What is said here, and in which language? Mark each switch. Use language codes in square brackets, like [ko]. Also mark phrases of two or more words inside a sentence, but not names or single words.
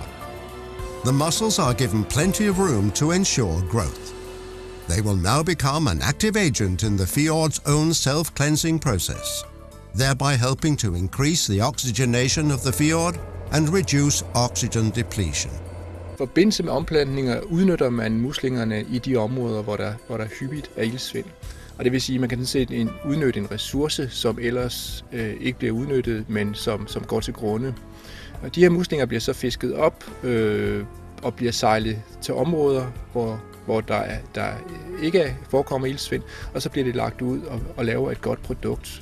[en] The mussels are given plenty of room to ensure growth. They will now become an active agent in the fjord's own self-cleansing process, thereby helping to increase the oxygenation of the fjord and reduce oxygen depletion. [da] I forbindelse med omplantninger udnytter man muslingerne i de områder, hvor der hyppigt er iltsvind. Og det vil sige, at man kan udnytte en ressource, som ellers ikke bliver udnyttet, men som går til grunde. Og de her muslinger bliver så fisket op og bliver sejlet til områder, hvor der ikke forekommer iltsvind, og så bliver det lagt ud og laver et godt produkt.